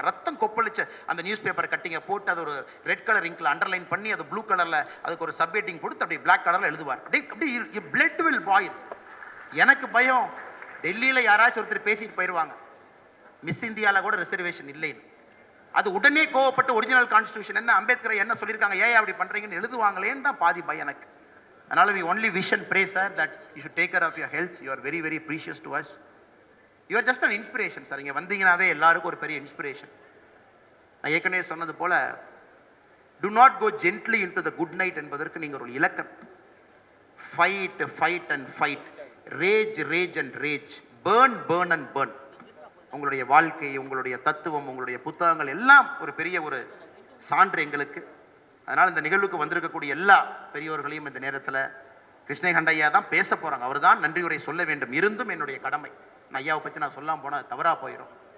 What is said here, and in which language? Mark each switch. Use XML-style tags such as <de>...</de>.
<ta>ரத்தம் கொப்பளிச்சு அந்த news paper கட்டிங்க போட்டு அது ஒரு ரெட் கலர் இங்கில் அண்டர்லைன் பண்ணி அது ப்ளூ கலரில் அதுக்கு ஒரு சப்ஹெட்டிங் கொடுத்து அப்படியே பிளாக் கலரில் எழுதுவார். அப்படியே</ta> <en>Blood will boil.</en> <ta>எனக்கு பயம், டெல்லியில் யாராச்சும் ஒருத்தர் பேசிட்டு போயிடுவாங்க, மிஸ் இந்தியாவில் கூட ரிசர்வேஷன் இல்லைன்னு. அது உடனே கோவப்பட்டு ஒரிஜினல் கான்ஸ்டியூஷன் என்ன, அம்பேத்கரை என்ன சொல்லியிருக்காங்க, ஏன் அப்படி பண்ணுறீங்கன்னு எழுதுவாங்களேன்னு தான் பாதி பயம் எனக்கு. அதனால்</ta> <en>we only wish and pray sir that you should take care of your health. You are very very precious to us. You are just an inspiration sir.</en> <ta>இங்கே வந்தீங்கன்னாவே எல்லாருக்கும் ஒரு பெரிய இன்ஸ்பிரேஷன். நான் ஏற்கனவே சொன்னது போல</ta> <en>do not go gently into the good night</en> <ta>என்பதற்கு நீங்கள் ஒரு இலக்கணம்.</ta> <en>fight and fight, rage and rage, burn and burn.</en> <ta>உங்களுடைய வாழ்க்கை, உங்களுடைய தத்துவம், உங்களுடைய புத்தகங்கள் எல்லாம் ஒரு பெரிய ஒரு சான்று எங்களுக்கு. அதனால் இந்த நிகழ்வுக்கு வந்திருக்கக்கூடிய எல்லா பெரியோர்களையும் இந்த நேரத்தில் கிருஷ்ணகண்டையா தான் பேச போகிறாங்க. அவர் தான் நன்றி உரை சொல்ல வேண்டும். இருந்தும் என்னுடைய கடமை, நான் ஐயாவை பற்றி நான் சொல்லாமல் போனால் தவறாக போயிடும்.</ta>